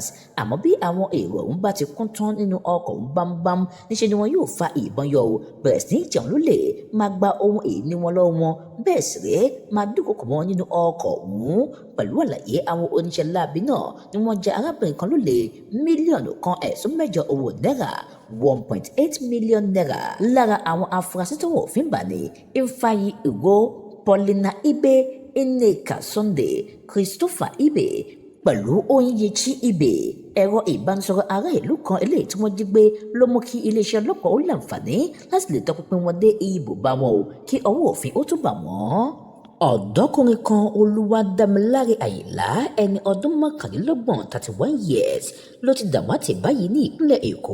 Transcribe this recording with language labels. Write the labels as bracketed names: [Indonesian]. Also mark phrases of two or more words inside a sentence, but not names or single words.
[Yoruba] Àmọ́ bí àwọn èrò ọ̀hún bá ti kún tán nínú ọkọ̀ bámbám níṣẹ́ ni wọn yóò fa ìbọn yọ bẹ̀rẹ̀ sí ní jẹun lólè, máa gba ohun èyí wọn lọ́wọ́ wọn, bẹ́ẹ̀ sì rèé máa dúnkòkò mọ́ nínú ọkọ̀ ọ̀hún. Pẹ̀lú àlàyé àwọn oníṣẹ́ láabi náà ni wọ́n jẹ arábìnrin kan lólè mílíọ̀nù kan ẹ̀sùn mẹ́jọ owó náírà 1.8 million naira. Lára àwọn afurasí tó wọ́n òfin bà ní Ifeanyi Ugo, Paulina Ibe, Nneka Sunday, Christopher Ibe pẹ̀lú Onyinyechi Ibe. Ẹ̀rọ ìbánisọ̀rọ̀ ará ìlú kan eléyìí tí wọ́n jí gbé ló mú kí iléeṣẹ́ ọlọ́pàá ó láǹfààní láti lè tọpinpin wọn dé ibùba wọn o kí ọwọ́ òfin ó tún bà wọ́n. Ọ̀dọ́kùnrin kan Olúwadámiláre Àyìnlá ẹni ọdún mọ́kànlélọ́gbọ̀n 31 years ló ti dàwátì báyìí ní ìpínlẹ̀ Èkó.